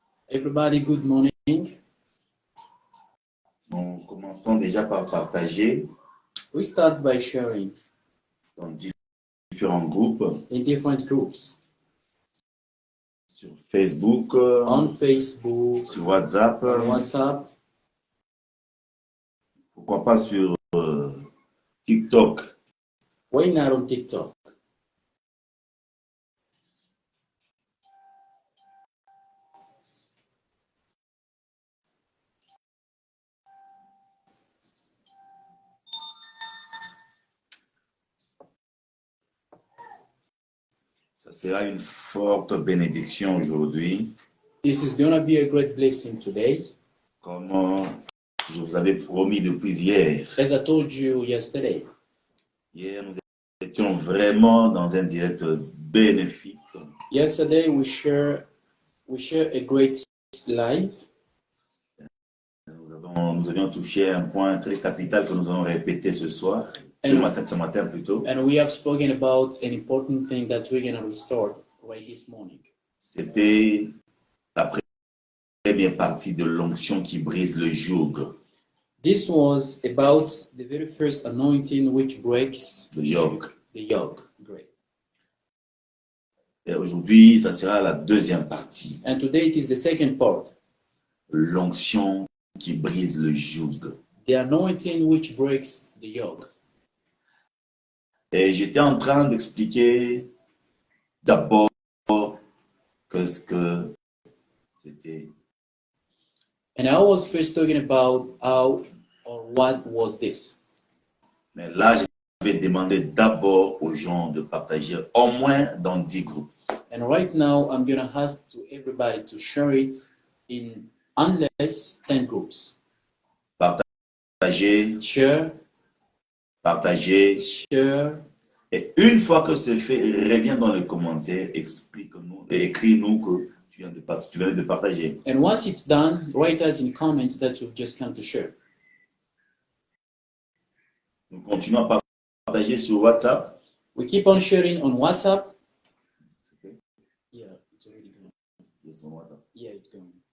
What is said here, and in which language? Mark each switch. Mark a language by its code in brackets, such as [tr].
[en] Everybody, good morning. [fr] Nous commençons déjà par partager [en] We start by sharing [fr] dans différents groupes [en] in different groups [fr] sur Facebook, [en] on Facebook, [fr] sur WhatsApp, [en] on WhatsApp, [fr] pourquoi pas sur TikTok. [en] why not on TikTok? [fr] Ça sera une forte bénédiction aujourd'hui. [en] This is gonna be a great blessing today. [fr] Comme je vous avais promis depuis hier. [en] As I told you yesterday, [fr] Hier, nous étions vraiment dans un direct bénéfique. [en] yesterday we share a great live. [fr] Nous avions touché un point très capital que nous allons répéter ce soir, ce matin plutôt. [en] And we have spoken about an important thing that we're going to restore right this morning. [fr] C'était la première partie de l'onction qui brise le joug. [en] This was about the very first anointing which breaks the yoke. The yoke. Great. [fr] Et aujourd'hui, ça sera la deuxième partie. [en] And today it is the second part. [fr] L'onction qui brise le joug. [en] The anointing which breaks the yoke. [fr] Et j'étais en train d'expliquer d'abord qu'est-ce que c'était. [en] And I was first talking about how or what was this. [fr] Mais là, je vais demander d'abord aux gens de partager au moins dans 10 groupes. [en] And right now, I'm going to ask to everybody to share it in unless 10 groups. [fr] Partager. [en] Share. [fr] Partager. [en] Share. [fr] Et une fois que c'est fait, reviens dans les commentaires, explique-nous et écris-nous que tu viens de partager. [en] And once it's done, write us in comments that you've just come to share. [fr] Nous continuons à partager sur WhatsApp. [en] We keep on sharing on WhatsApp. Okay. Yeah, it's already going. Yes, on WhatsApp. Yeah, it's going.